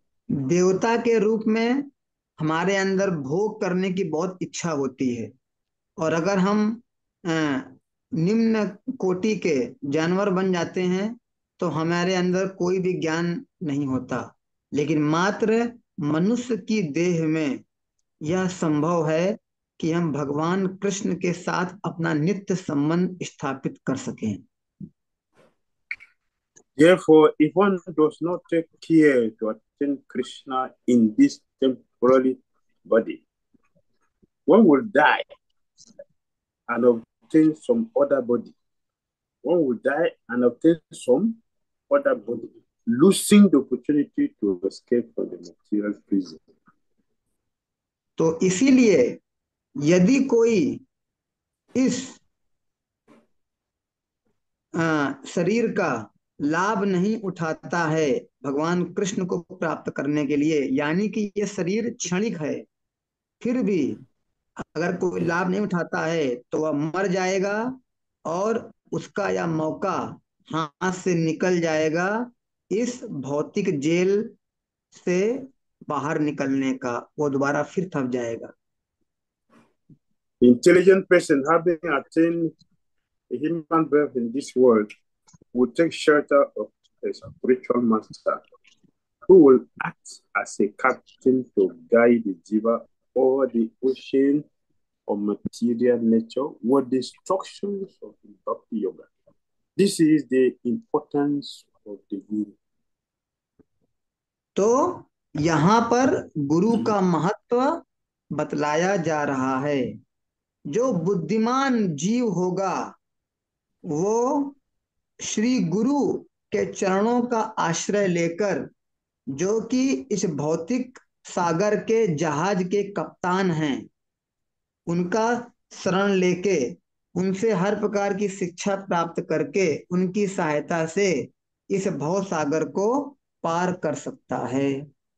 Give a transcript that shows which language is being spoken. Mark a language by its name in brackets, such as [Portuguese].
[Hindi] देवता के रूप में हमारे अंदर भोग करने की बहुत इच्छा होती है, और अगर हम अ, निम्न कोटि के जानवर बन जाते हैं, तो हमारे अंदर कोई भी ज्ञान नहीं होता, लेकिन मात्र मनुष्य की देह में यह संभव है कि हम भगवान कृष्ण के साथ अपना नित्य संबंध स्थापित कर सकें। [English] Therefore, if one does not take care to attain Krishna in this temporary body, one will die and obtain some other body. One will die and obtain some other body, losing the opportunity to escape from the material prison. [Hindi] तो इसीलिए यदि कोई इस शरीर का लाभ नहीं उठाता है भगवान कृष्ण को प्राप्त करने के लिए, यानी कि ये शरीर क्षणिक है, फिर भी अगर कोई लाभ नहीं उठाता है तो वह मर जाएगा, और उसका यह मौका हाथ से निकल जाएगा इस भौतिक जेल से बाहर निकलने का, वो दोबारा फिर थक जाएगा। [English] Intelligent person having attained a human birth in this world will take shelter of a spiritual master who will act as a captain to guide the jiva over the ocean of material nature with the instructions of the Bhakti Yoga. This is the importance of the Guru. [Hindi] तो यहाँ पर गुरु का महत्व बतलाया जा रहा है। जो बुद्धिमान जीव होगा, वो श्री गुरु के चरणों का आश्रय लेकर, जो कि इस भौतिक सागर के जहाज के कप्तान हैं, उनका शरण लेके, उनसे हर प्रकार की शिक्षा प्राप्त करके, उनकी सहायता से इस भव सागर को पार कर सकता है।